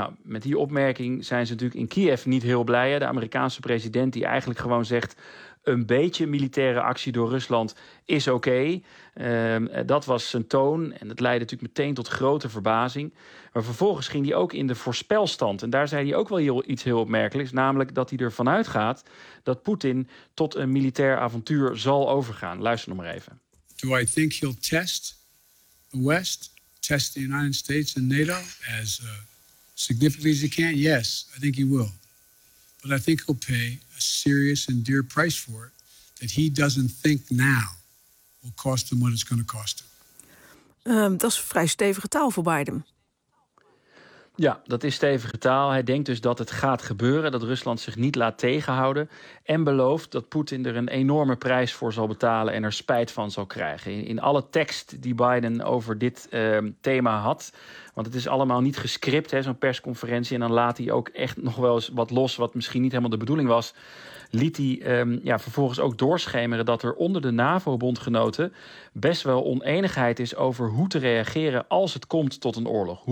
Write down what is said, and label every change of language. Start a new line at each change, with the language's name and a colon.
Dutch: Nou, met die opmerking zijn ze natuurlijk in Kiev niet heel blij. De Amerikaanse president die eigenlijk gewoon zegt, een beetje militaire actie door Rusland is oké. Dat was zijn toon en dat leidde natuurlijk meteen tot grote verbazing. Maar vervolgens ging hij ook in de voorspelstand. En daar zei hij ook wel iets heel opmerkelijks. Namelijk dat hij ervan uitgaat dat Poetin tot een militair avontuur zal overgaan. Luister nog maar even.
English: Do I think he'll test the West, test the United States and NATO as significantly as he can? Yes, I think he will. But I think he'll pay a serious and dear price for it that he doesn't think now will cost him what it's going to cost him.
Dutch: Dat is vrij stevige taal voor Biden. Ja, dat is stevige taal. Hij denkt dus dat het gaat gebeuren, dat Rusland zich niet laat tegenhouden en belooft dat Poetin er een enorme prijs voor zal betalen en er spijt van zal krijgen. In alle tekst die Biden over dit thema had, want het is allemaal niet gescript, hè, zo'n persconferentie, en dan laat hij ook echt nog wel eens wat los wat misschien niet helemaal de bedoeling was, liet hij vervolgens ook doorschemeren dat er onder de NAVO-bondgenoten best wel oneenigheid is over hoe te reageren als het komt tot een oorlog.